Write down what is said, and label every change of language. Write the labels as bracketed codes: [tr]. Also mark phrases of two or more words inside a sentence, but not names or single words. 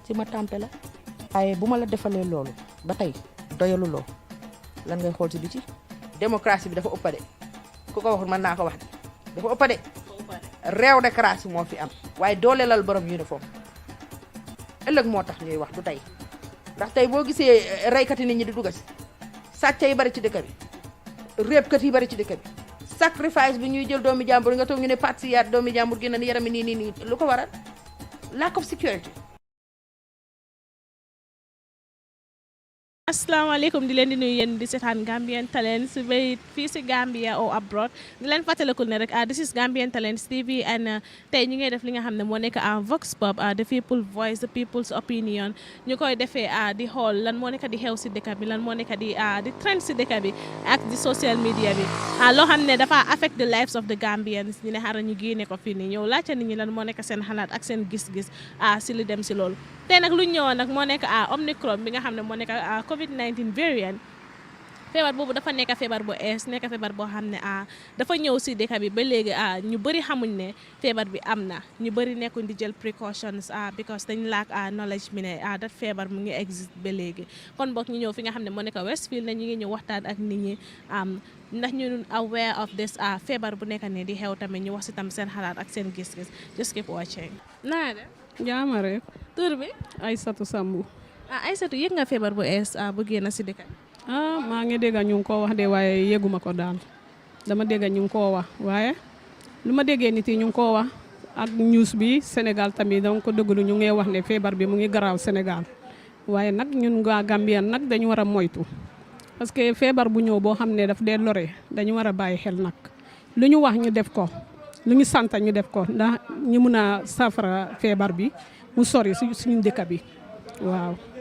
[wo] ci ma tàmpe la waaye bu ma la defalee loolu ba tey doyaluloo lan ngay xool si biti démocratie bi dafa ëppade ku ko waxul mën naa ko wax de dafa ëppade réew démocratie moo fi am waaye dooleelal borom uniforme ëllëg moo tax ñuy wax du tey ndax tey boo gisee reykati nit ñi di dugg si sàcc yi bari ci dëkk bi réebkat yi bari ci dëkk bi sacrifice bi ñuy jël doomi jàmbur nga toog ñu ne patsiyaat doomi jàmbur gi na yarami nii lu ko waral [en] lack of security. [wo] asalaamaaleykum di leen di nuyu yéen di seetaan Gambian Talents fii si Gambia [en] or abroad [wo] di leen fàttalikul ne rek [en] this is Gambian Talents TV [wo] and tey ñu ngi def li nga xam ne moo nekk Vox Pop [en] the people voice the people's opinion [wo] ñu koy defee di xool lan moo nekk di xew si dëkk bi lan moo nekk di trend si dëkk bi ak di [en] social media [wo] bi loo xam ne dafa [en] affect the lives of the Gambians [wo] ñu ne xaaral ñu génne ko fii nii ñëw laajte nit ñi lan moo nekk seen xalaat ak seen gis-gis si li dem si loolu tey nag lu ñu ñëwoon nag moo nekk Omicron bi nga xam ne moo nekk COVID-19 variant feebar boobu dafa nekk feebar bu ees nekk feebar boo xam ne dafa ñëw si dëkk bi ba léegi ñu bëri xamuñ ne feebar bi am na ñu bëri nekkuñ di jël précautions because dañ [en] lack knowledge [wo] bi ne dat feebar mu ngi exist ba léegi kon boog ñu ñëw fi nga xam ne moo nekk Westfield ne ñu ngi ñëw waxtaan ak nit ñi ndax ñu [en] aware of this [wo] feebar bu nekk ne di xew tamit ñu wax si tam seen xalaat ak seen gis-gis [en] just keep watching. [wo] naa de jaama rek tur bi Aysatu Sambu. Aysatu yëg nga feebar bu ees bu génn si dëkk bi. maa ngi dégg ñu ngi koo wax de waaye yëguma ko daal dama dégg ñu ngi koo wax waaye lu ma déggee nit yi ñu ngi koo wax ak news bi Sénégal tamit dama ko déglu ñu ngi wax ne feebar bi mu ngi garaaw Sénégal waaye nag ñun waa Gambien nag dañu war a moytu [fr] parce que [wo] feebar bu ñëw boo xam ne daf dee lore dañu war a bàyyi xel nag lu ñu wax ñu def ko lu ñu sant ñu def ko ndax ñu mun a saafara feebar bi mu sori suñu dëkk bi waaw.